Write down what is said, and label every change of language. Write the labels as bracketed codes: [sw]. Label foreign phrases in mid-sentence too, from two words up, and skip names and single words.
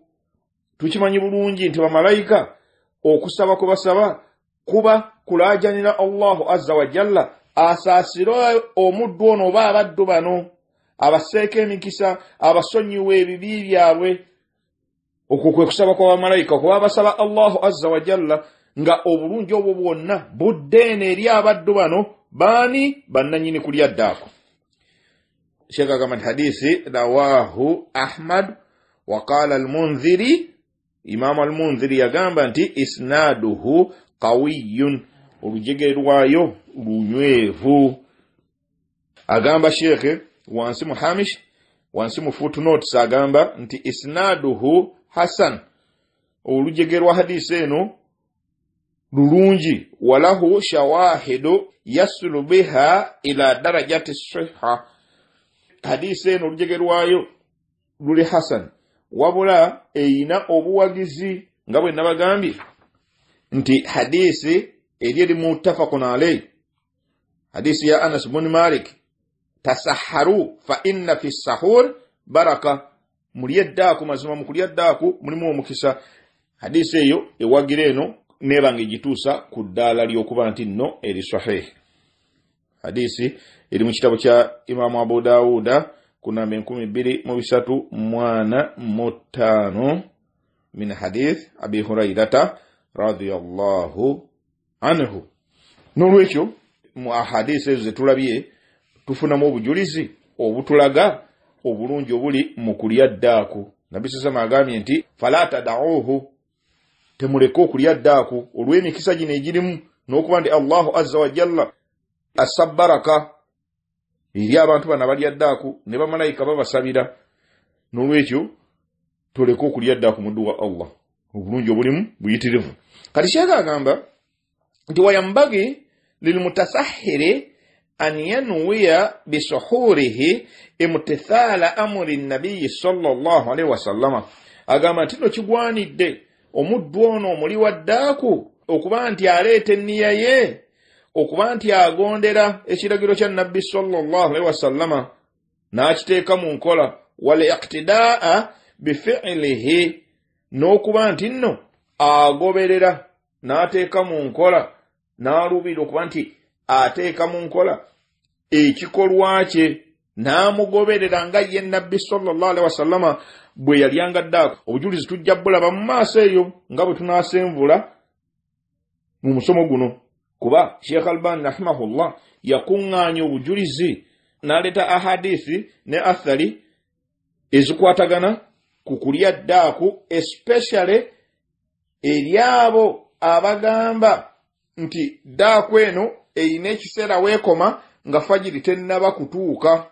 [lg] Tukimanyi bulungi nti bamalayika okusaba kwe basaba kuba kulaajanira [ar] الله عز وجل [lg] asaasire omuddu ono oba abaddu bano abaseeko emikisa abasonyiwa ebibi byabwe. Okwo kwe kusaba kwa bamalayika kuba basaba [ar] الله عز وجل [lg] nga obulungi obwo bwonna buddeene eri abaddu bano baani bannanyini kulya ddaaku. Sheikh agamba nti hadisi [ar] رواه أحمد وقال المنذري. [lg] Imam al-Munziri yagamba nti [ar] إسناده قوي. [lg] Olujegere lwayo lunywevu. Agamba Sheikh wansi mu hamish wansi mu footnotes agamba nti [ar] إسناده حسن. [lg] Olujegere lwa hadisi eno lulungi. [ar] وله شواهد يصل بها إلى درجة الصحة. [lg] Hadisi eno olujegere lwayo luli hasan wabula eyina obuwagizi nga bwe nabagambye nti hadisi eri [ar] متفق عليه [lg] hadisi ya [ar] Anas ibn Malik تسحروا فإن في السحور بركة [lg] muliyaddaku mazima mukuliyaddaku mulimu omukisa hadisi eyo ewagira eno nebange gituusa ku ddala lyokuba nti nno eri sahih hadisi eri mu kitabo kya Imam Abu Dawuda kuna 235 [ar] من حديث أبي هريرة رضي الله عنه. [lg] Nolwekyo mu ahadisi ezo zetulabye tufunamu obujulizi obutulaga obulungi obuli mu kulyaddaku. Nabbi sallallahu agambye nti [ar] فلا تدعوه [lg] temuleko okulyaddaku olw'emikisa gino egirimu n'okuba nti [ar] الله عز وجل [lg] asabbaraka eri abantu bana balyaddaku ne bamalayika babasabira. Nolwekyo tuleko okulyaddaku muddu wa Allah obulungi obulimu buyitirivu. Kati Sheikh agamba nti [ar] وينبغي للمتسحر أن ينوي بسحوره امتثال أمر النبي صلى الله عليه وسلم. [lg] Agamba nti no kigwanidde omuddu ono omuli waddaaku okuba nti aleeta enniya ye okuba nti agondera ekiragiro kya nabbi [ar] صلى الله عليه وسلم [lg] n'akiteeka mu nkola [ar] والاقتداء بفعله [lg] n'okuba nti nno agoberera n'ateeka mu nkola n'alubira okuba nti ateeka mu nkola ekikolwa kye n'amugoberera nga ye nabbi [ar] صلى الله عليه وسلم [lg] bwe yalyanga ddaako. Obujulizi tujja bulaba mu maaso eyo nga bwe tunaasenvula mu musomo guno kuba Sheikh Albani rahimahullah yakuŋŋaanya obujulizi n'aleeta ahadisi ne athari ezikwatagana ku kulya ddaaku especially eri abo abagamba nti ddaaku eno eyina ekiseera weekoma nga fajiri tennaba kutuuka.